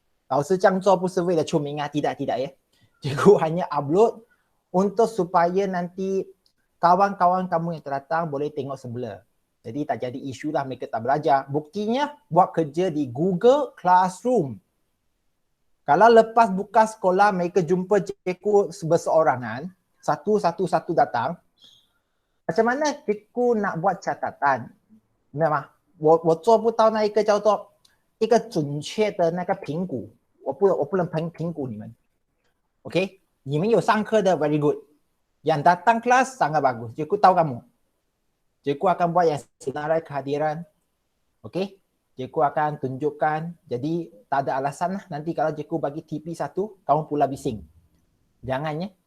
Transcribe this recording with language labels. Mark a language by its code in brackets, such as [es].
[zh] 老师这样做不是为了出名啊, [ms] tidak ya. Cikgu hanya upload untuk supaya nanti kawan-kawan kamu yang terdatang boleh tengok semula. Jadi tak jadi isu lah mereka tak belajar. Buktinya buat kerja di Google Classroom. Kalau lepas buka sekolah mereka jumpa cikgu berseorangan, satu-satu datang, macam mana cikgu nak buat catatan? [zh] 明白吗？我做不到那一个叫做一个准确的那个评估，我不能评估你们。 [ms] OK， [zh] 你们有上课的 [en] very good， [ms] yang datang kelas sangat bagus. Cikgu tahu kamu. Cikgu akan buat yang senarai kehadiran. Okey? Cikgu akan tunjukkan. Jadi tak ada alasan lah nanti kalau cikgu bagi TP 1, kamu pula bising. Jangan ya.